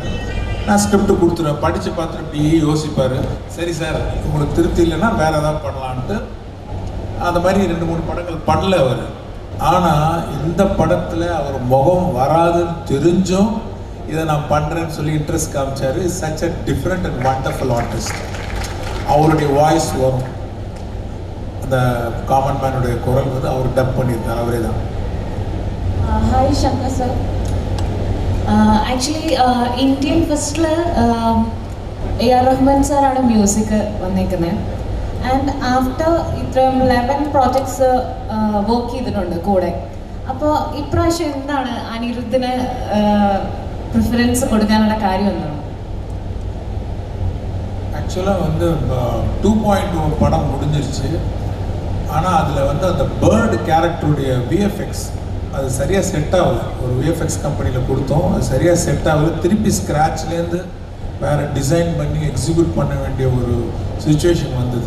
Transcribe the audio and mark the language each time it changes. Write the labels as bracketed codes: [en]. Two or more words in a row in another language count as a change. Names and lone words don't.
[ta] நான் ஸ்கிரிப்ட் கொடுத்துருவேன். படித்து பார்த்துட்டு இப்படியே யோசிப்பார். சரி சார், உங்களுக்கு திருப்தி இல்லைன்னா வேறு ஏதாவது பண்ணலான்ட்டு அந்த மாதிரி 2-3 படங்கள் பண்ணல அவர். ஆனால் இந்த படத்தில் அவர் முகம் வராதுன்னு தெரிஞ்சும் இதை நான் பண்ணுறேன்னு சொல்லி இன்ட்ரெஸ்ட் காமிச்சார். [en] is such a different and wonderful artist. [ta] அவருடைய வாய்ஸ் வரும், அந்த காமன் மேனுடைய குரல் வந்து அவர் டப் பண்ணியிருந்தார், அவரே தான். ஹாய் சங்கர் சார். [ml] ആക്ച്വലി ഇന്ത്യൻ ഫസ്റ്റിൽ AR റഹ്മാൻ സാറാണ് മ്യൂസിക് വന്നേക്കുന്നത്. [en] and after [ml] ഇത്രയും 11 [en] projects work [ml] ചെയ്തിട്ടുണ്ട് കൂടെ. അപ്പോൾ ഇപ്രാവശ്യം എന്താണ് അനിരുദ്ധിന് പ്രിഫറൻസ് കൊടുക്കാനുള്ള കാര്യം എന്താണ്? [ta] ஆக்சுவலாக வந்து 2.0 படம் முடிஞ்சிருச்சு. ஆனால் அதில் வந்து அந்த பேர்டு கேரக்டருடைய விஎஃப்எக்ஸ் அது சரியாக செட் ஆகலை. ஒரு விஎஃப்எக்ஸ் கம்பெனியில் கொடுத்தோம், அது சரியாக செட் ஆகலை. திருப்பி ஸ்க்ராட்ச்லேருந்து வேறு டிசைன் பண்ணி எக்ஸிக்யூட் பண்ண வேண்டிய ஒரு சுச்சுவேஷன் வந்தது.